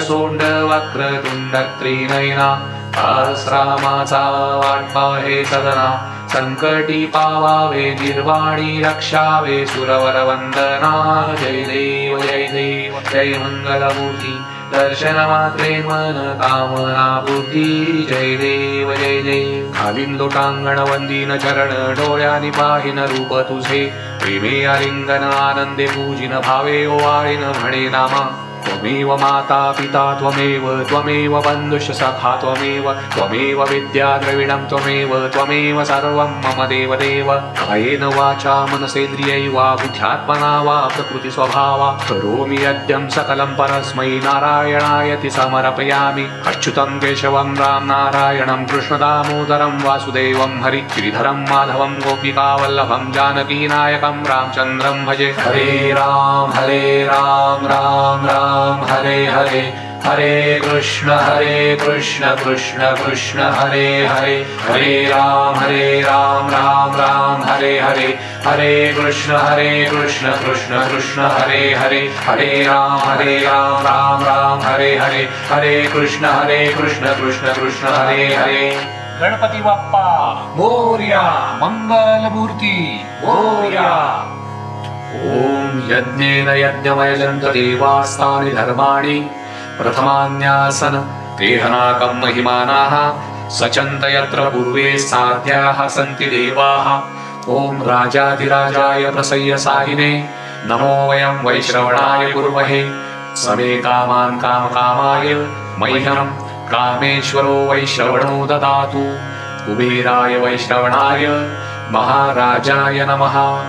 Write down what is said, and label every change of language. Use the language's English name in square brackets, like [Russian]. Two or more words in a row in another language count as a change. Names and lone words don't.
[Marathi] सोंड वक्रतुंड त्रिनयना आश्रामाचा वाटपा हे सदना संकटी पावावे निर्वाणी रक्षावे सुरवर वंदना जय देव जय मंगलमूर्ती दर्शन मात्रे मन कामना पूर्ती जय देव खालीन लोटांगण वंदीन चरण डोळ्यानी पाहिन रूप तुझे प्रेमे आलिंगन आनंदे पूजिन भावे ओवाळीन म्हणे नामा [Sanskrit] त्वमेव माता पिता त्वमेव बंधुश्च सखा त्वमेव विद्या द्रविणं त्वमेव सर्वं मम देव कायेन वाचा मनसेन्द्रियैर्वा बुद्ध्यात्मना वा प्रकृति स्वभावा करोमि यद्यं सकलं परस्मै नारायणायति समर्पयामि अच्युतं केशवं राम नारायणं कृष्णदामोदरं वासुदेवं हरि श्रीधरं माधवं गोपिकावल्लभं जानकीनायकं रामचन्द्रं भजे हरे राम राम राम हरे हरे हरे कृष्ण कृष्ण कृष्ण हरे हरे हरे राम राम राम हरे हरे हरे कृष्ण कृष्ण कृष्ण हरे हरे हरे राम राम हरे हरे हरे कृष्ण कृष्ण हरे हरे [Marathi] गणपती बाप्पा मोरया मंगलमूर्ती मोरया [Sanskrit] ओम यज्ञेन यज्ञमयजन्त देवास्तानि धर्माणि प्रथमान्यासन तेहनाकं महिमानाः सचन्त यत्र पूर्वे साध्याः सन्ति देवाः ओम राजाधिराजाय प्रसय्य साहिने नमो वयं वैश्रवणाय कुर्महे समे कामान् कामकामाय मह्यं कामेश्वरो वैश्रवणो ददातु कुबेराय वैश्रवणाय महाराजाय नमः